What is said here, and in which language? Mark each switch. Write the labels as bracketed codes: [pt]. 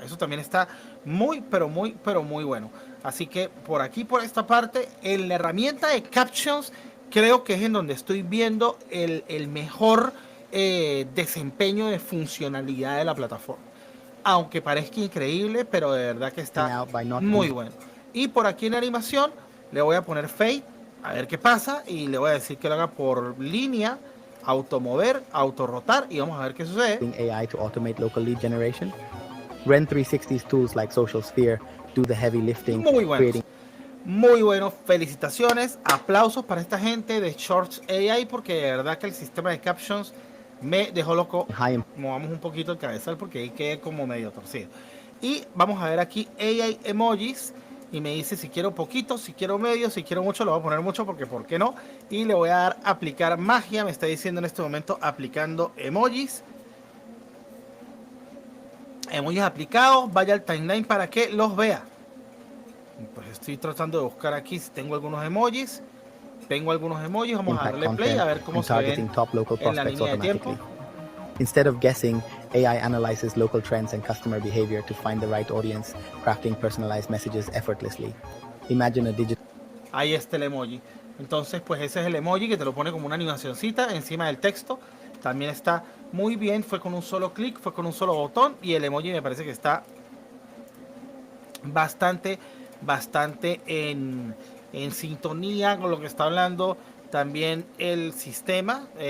[es] Eso también está muy, pero muy bueno. Así que por aquí, por esta parte, en la herramienta de Captions, creo que es en donde estoy viendo el mejor desempeño de funcionalidad de la plataforma. Aunque parezca increíble, pero de verdad que está muy bueno. Y por aquí en animación le voy a poner Fade, a ver qué pasa, y le voy a decir que lo haga por línea, automover, autorrotar, y vamos a ver qué sucede. [en] AI to automate local lead generation. Ren 360's tools like Social Sphere do the heavy lifting. [es] Muy bueno. Muy bueno, felicitaciones, aplausos para esta gente de Shorts AI, porque de verdad que el sistema de Captions me dejó loco. Movamos un poquito el cabezal porque ahí quedé como medio torcido. Y vamos a ver aquí AI Emojis. Y me dice si quiero poquito, si quiero medio, si quiero mucho, lo voy a poner mucho porque ¿por qué no? Y le voy a dar aplicar magia. Me está diciendo en este momento aplicando emojis. Emojis aplicados. Vaya al timeline para que los vea. Pues estoy tratando de buscar aquí si tengo algunos emojis. Tengo algunos emojis. Vamos a darle play a ver cómo se ven en la línea de tiempo. [en] Instead of guessing, AI analyzes local trends and customer behavior to find the right audience, crafting personalized messages effortlessly. Imagine a digital... [es] Ahí está el emoji. Entonces, pues ese es el emoji que te lo pone como una animacioncita encima del texto. También está muy bien, fue con un solo clic, fue con un solo botón. Y el emoji me parece que está bastante en sintonía con lo que está hablando también el sistema.